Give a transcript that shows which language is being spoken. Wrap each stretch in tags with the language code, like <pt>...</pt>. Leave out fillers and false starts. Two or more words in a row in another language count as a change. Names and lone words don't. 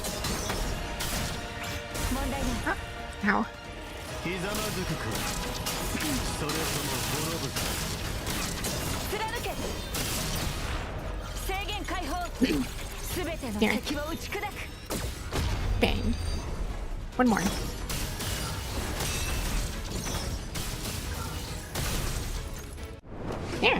<en>Ow.</en> <ja>貫け制限解放すべての敵を打ち砕く</ja> <en>Bang. One more. There.</en>